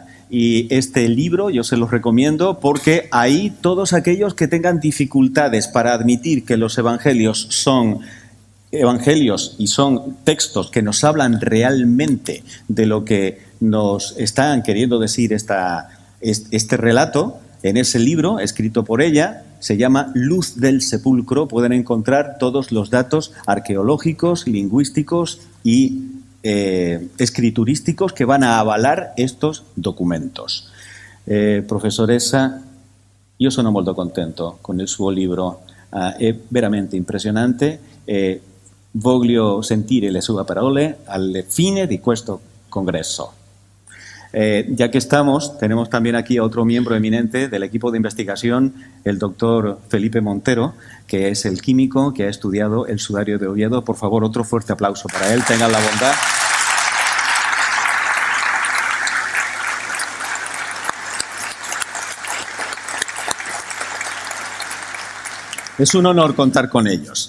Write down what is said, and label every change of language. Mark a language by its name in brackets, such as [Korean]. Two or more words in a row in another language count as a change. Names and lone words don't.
[Spanish] Y este libro yo se los recomiendo porque ahí todos aquellos que tengan dificultades para admitir que los evangelios son evangelios y son textos que nos hablan realmente de lo que nos están queriendo decir este relato, en ese libro escrito por ella, se llama Luz del Sepulcro. Pueden encontrar todos los datos arqueológicos, lingüísticos y escriturísticos que van a avalar estos documentos. [Italian] Professoressa, io sono molto contento con il suo libro, è veramente impressionante. Voglio sentire le sue parole alla fine di questo congresso. [Spanish] Ya que estamos, tenemos también aquí a otro miembro eminente del equipo de investigación, el doctor Felipe Montero, que es el químico que ha estudiado el sudario de Oviedo. Por favor, otro fuerte aplauso para él. Tengan la bondad. Es un honor contar con ellos.